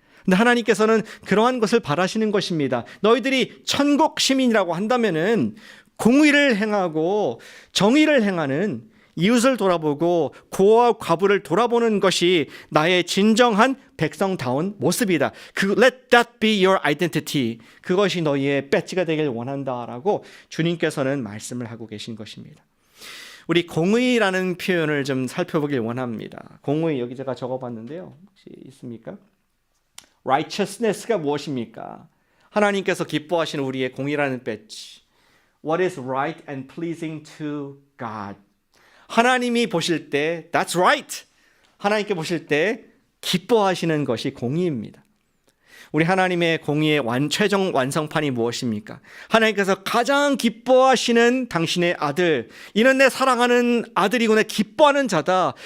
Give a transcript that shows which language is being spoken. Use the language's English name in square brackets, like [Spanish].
[Korean] 근데 하나님께서는 그러한 것을 바라시는 것입니다. 너희들이 천국 시민이라고 한다면은 공의를 행하고 정의를 행하는, 이웃을 돌아보고 고아와 과부를 돌아보는 것이 나의 진정한 백성다운 모습이다. [English] Let that be your identity. [Korean] 그것이 너희의 배지가 되길 원한다라고 주님께서는 말씀을 하고 계신 것입니다. 우리 공의라는 표현을 좀 살펴보길 원합니다. 공의, 여기 제가 적어봤는데요. 혹시 있습니까? Righteousness가 무엇입니까? 하나님께서 기뻐하시는 우리의 공의라는 배지. [English] What is right and pleasing to God? [Korean] 하나님이 보실 때 [English] That's right. [Korean] 하나님께 보실 때 기뻐하시는 것이 공의입니다. 우리 하나님의 공의의 최종 완성판이 무엇입니까? 하나님께서 가장 기뻐하시는 당신의 아들, 이는 내 사랑하는 아들이고 내 기뻐하는 자다.